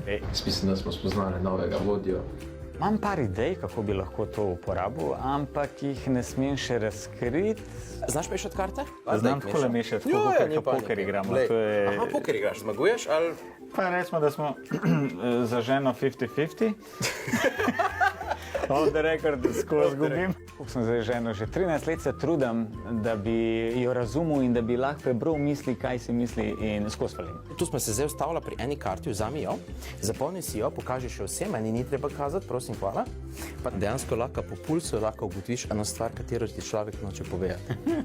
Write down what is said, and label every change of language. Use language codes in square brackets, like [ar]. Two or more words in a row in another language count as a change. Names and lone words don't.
[sl] Jaz mislim, da smo spoznali novega vodjo. Imam par idej, kako bi lahko to uporabil, ampak jih ne smem še razkriti. Znaš mešati karte? Znam takole mešati, tako kot poker igramo. Aha, poker igraš, zmaguješ ali? Pa recimo, da smo za ženo 50-50. [en] Off the record, [sl] skozi gubim. Sem zdaj ženo že 13 let se trudim, da bi jo razumel in da bi lahko prebral misli, kaj si misli in skozi falim. Tu smo se zdaj ustavila pri eni karti, vzami jo, zapolni si jo, pokaži še vsem, meni ni treba kazati, prosim, hvala. Pa dejansko lahko po pulsu lahko ugotoviš eno stvar, katero ti človek noče povedati.